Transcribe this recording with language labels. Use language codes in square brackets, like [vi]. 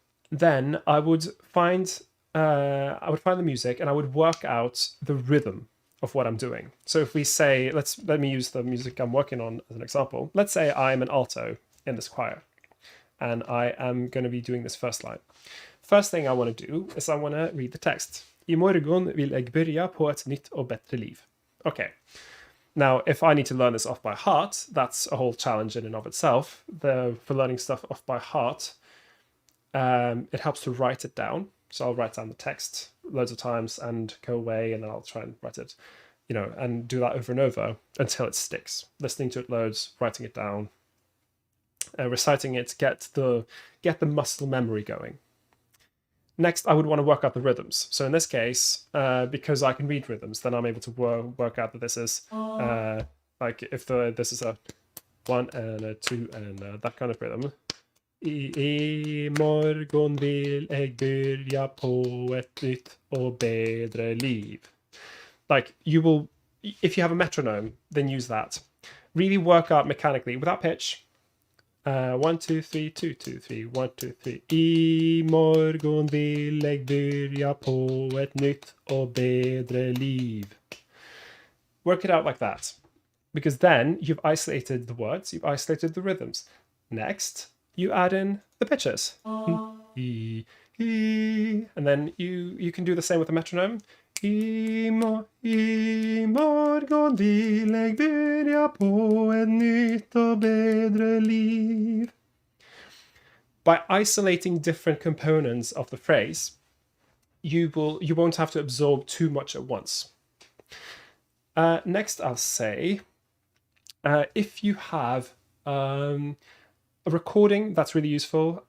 [en] Then I would find the music, and I would work out the rhythm of what I'm doing. So if we say, let me use the music I'm working on as an example. Let's say I'm an alto in this choir, and I am going to be doing this first line. First thing I want to do is I want to read the text. [sv] I morgon vill jag börja på ett nytt och bättre liv. [en] Okay. Now, if I need to learn this off by heart, that's a whole challenge in and of itself. For learning stuff off by heart, it helps to write it down. So I'll write down the text loads of times and go away, and then I'll try and write it, and do that over and over until it sticks. Listening to it loads, writing it down, reciting it, get the muscle memory going. Next, I would want to work out the rhythms. So in this case, because I can read rhythms, then I'm able to work out that this is like if this is a 1 and a 2 and that kind of rhythm. [sv] I morgon vill jag börja på ett nytt och bättre liv. [en] Like you will, if you have a metronome, then use that. Really work out mechanically without pitch. 1, 2, 3, 2, 2, 3, 1, 2, 3. [sv] I morgon vill jag börja på ett nytt och bättre liv. [en] Work it out like that. Because then you've isolated the words, you've isolated the rhythms. Next, you add in the pitches. E, e, and then you can do the same with the metronome. [sv] I morgon vill jag börja på ett nytt och bättre liv. [en] By isolating different components of the phrase, you won't have to absorb too much at once. Next, I'll say, if you have a recording, that's really useful.